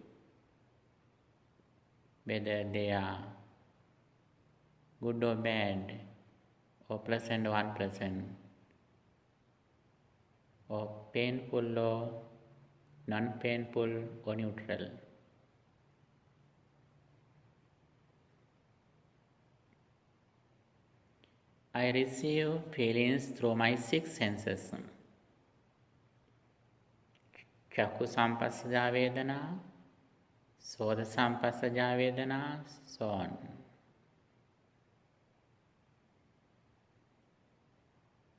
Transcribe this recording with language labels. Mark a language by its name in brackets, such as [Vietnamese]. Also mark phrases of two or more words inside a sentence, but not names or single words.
[English] whether they are good or bad, or pleasant or unpleasant, or painful or non-painful or neutral. I receive feelings through my six senses. [Pali] Chakku sampassajā vedana, soda sampassajā vedana, [English] so on.